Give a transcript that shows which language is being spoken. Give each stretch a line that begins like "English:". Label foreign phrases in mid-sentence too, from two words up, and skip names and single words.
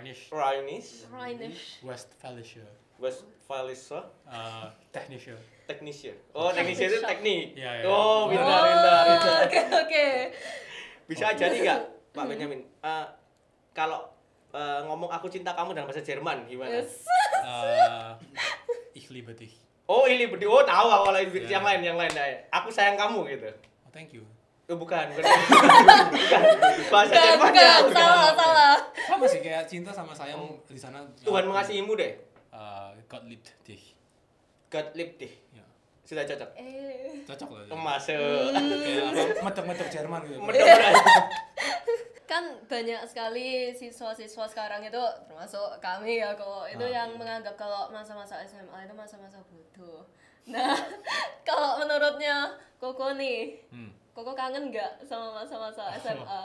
German: Westfälische Technische.
Indonesian: Technische. Oh, Technische itu teknik. Iya. Oh, pintar. Oke. Bisa jadi nggak Pak Benyamin? Kalau ngomong aku cinta kamu dalam bahasa Jerman gimana?
German: Ich liebe dich.
Indonesian: Oh, ini berdua. Oh, tahu kalau yang lain. Aku sayang kamu gitu.
English: Oh, thank you.
Indonesian: Oh, bukan. Bahasa Jermannya. Salah. Sama sih kayak cinta sama sayang di sana. Tuhan mengasihimu deh.
German: Gott liebt dich. God liebt dich.
Indonesian: Ya. Sudah cocok. Cocok loh. Masuk. Kayak apa? Medok-medok Jerman gitu. Kan banyak sekali siswa-siswa sekarang itu termasuk kami ya kok itu yang menganggap kalau masa-masa SMA itu masa-masa bodoh. Nah, kalau menurutnya Koko nih, Koko kangen nggak sama masa-masa SMA?